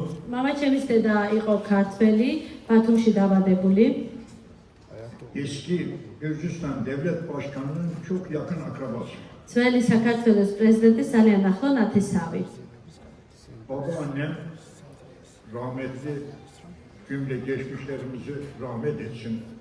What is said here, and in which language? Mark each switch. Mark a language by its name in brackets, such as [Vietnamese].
[Georgian] მამაჩემის დედა იყო ქართველი, ბათუმში დაბადებული. [Turkish] eski Gürcistan Devlet Başkanı'nın çok yakın akrabası. [Georgian] ძველი საქართველოს პრეზიდენტის ძალიან ახლო ნათესავი. [Turkish] Babaannem rahmetli cümle geçmişlerimizi rahmet etsin.